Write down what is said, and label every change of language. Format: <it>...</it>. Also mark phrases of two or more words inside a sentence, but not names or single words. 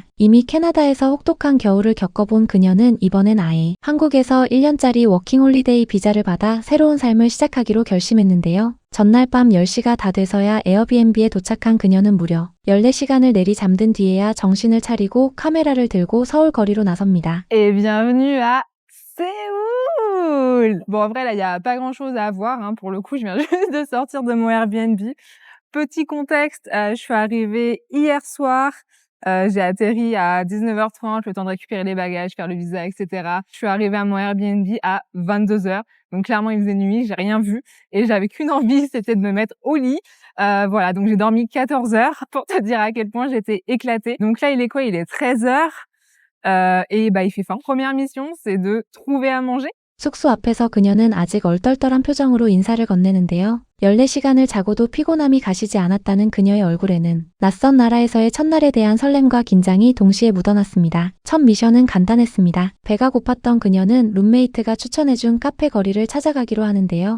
<ko>이미 캐나다에서 혹독한 겨울을 겪어본 그녀는 이번엔 아예 한국에서 1년짜리 워킹홀리데이 비자를 받아 새로운 삶을 시작하기로 결심했는데요. 전날 밤 10시가 다 돼서야 에어비앤비에 도착한 그녀는 무려 14시간을 내리 잠든 뒤에야 정신을 차리고 카메라를 들고 서울 거리로 나섭니다.</ko> <fr>Et bienvenue à Séoul! Bon, après, là, il y a pas grand-chose à voir, hein, pour le coup, je viens juste de sortir de mon Airbnb. Petit contexte, je suis arrivée hier soir, j'ai atterri à 19h30, le temps de récupérer les bagages, faire le visa, etc. Je suis arrivée à mon Airbnb à 22h, donc clairement, il faisait nuit, j'ai rien vu et j'avais qu'une envie, c'était de me mettre au lit. Voilà, donc j'ai dormi 14 heures pour te dire à quel point j'étais éclatée. Donc là, il est quoi? Il est 13h. Et bah, il fait faim. Première mission, c'est de trouver à manger.</fr> <ko>숙소 앞에서 그녀는 아직 얼떨떨한 표정으로 인사를 건네는데요. 14시간을 자고도 피곤함이 가시지 않았다는 그녀의 얼굴에는 낯선 나라에서의 첫날에 대한 설렘과 긴장이 동시에 묻어났습니다. 첫 미션은 간단했습니다. 배가 고팠던 그녀는 룸메이트가 추천해준 카페 거리를 찾아가기로 하는데요.</ko>